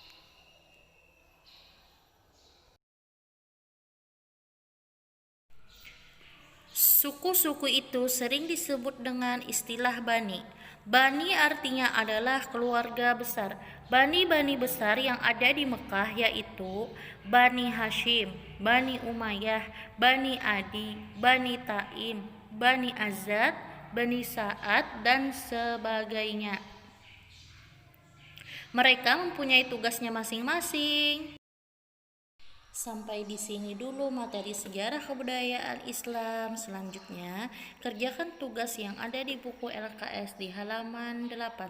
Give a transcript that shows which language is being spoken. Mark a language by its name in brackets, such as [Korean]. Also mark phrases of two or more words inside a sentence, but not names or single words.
[Indonesian] Suku-suku itu sering disebut dengan istilah Bani. Bani artinya adalah keluarga besar. Bani-bani besar yang ada di Mekah yaitu Bani Hashim, Bani Umayyah, Bani Adi, Bani Taim, Bani Azad, Bani Sa'ad, dan sebagainya. Mereka mempunyai tugasnya masing-masing. Sampai di sini dulu materi sejarah kebudayaan Islam. Selanjutnya, kerjakan tugas yang ada di buku LKS di halaman 8.